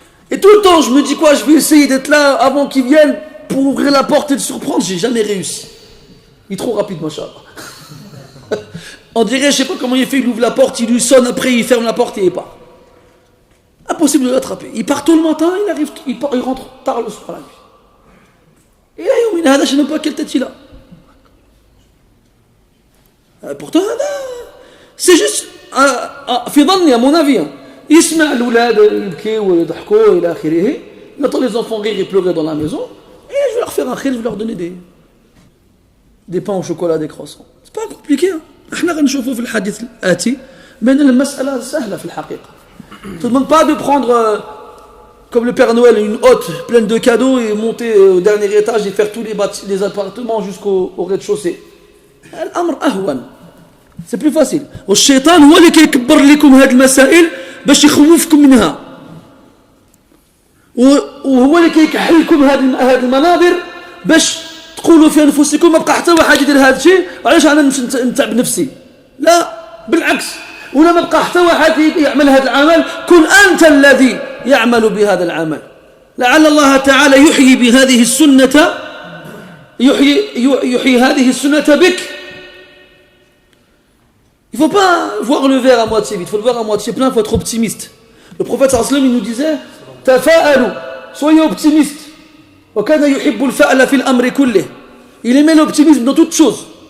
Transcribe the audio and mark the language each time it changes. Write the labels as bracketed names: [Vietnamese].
[French] Et tout le temps, je me dis quoi, je vais essayer d'être là avant qu'ils viennent pour ouvrir la porte et le surprendre. J'ai jamais réussi. Il est trop rapide, machallah. On dirait, je sais pas comment il fait, il ouvre la porte, il lui sonne, après il ferme la porte et il part. Impossible de l'attraper. Il part tôt le matin, il rentre tard le soir la nuit. Et là, je ne sais même pas quelle tête il a. Pourtant, c'est juste, [Arabic] في ظني, [French] à mon avis, [Arabic] يسمع الأولاد يبكوا ويضحكوا إلى آخره. [French] Il entend les enfants rire et pleurer dans la maison, et je vais leur faire un khir, je vais leur donner des pains au chocolat, des croissants. C'est pas compliqué. [Arabic] احنا غنشوفوا في الحديث الآتي بأن المسألة سهلة في الحقيقة. Je ne te demande pas de prendre comme le Père Noël une hotte pleine de cadeaux et monter au dernier étage et faire tous les appartements jusqu'au rez-de-chaussée. الأمر أهون. [French] C'est plus facile. [Arabic] والشيطان هو اللي كيكبر لكم هذه المسائل باش يخوفكم منها. وهو اللي كيكحل لكم هذه المناظر باش تقولوا في انفسكم ما بقى حتى واحد يدير هذا الشيء علاش انا نتعب نفسي. لا بالعكس. ولا ما بقى حتى واحد يعمل هذا العمل كن انت الذي يعمل بهذا العمل. لعل الله تعالى يحيي بهذه السنة يحيي هذه السنة بك. [French] Il ne faut pas voir le verre à moitié vide, il faut le voir à moitié plein, il faut être optimiste. Le prophète sallallahu alayhi wa sallam, il nous disait tafa'alu, soyez optimistes. [Arabic] Wa kana yuhibbu al-fa'la fil amri kullih. [French] Il aimait l'optimisme dans toutes choses.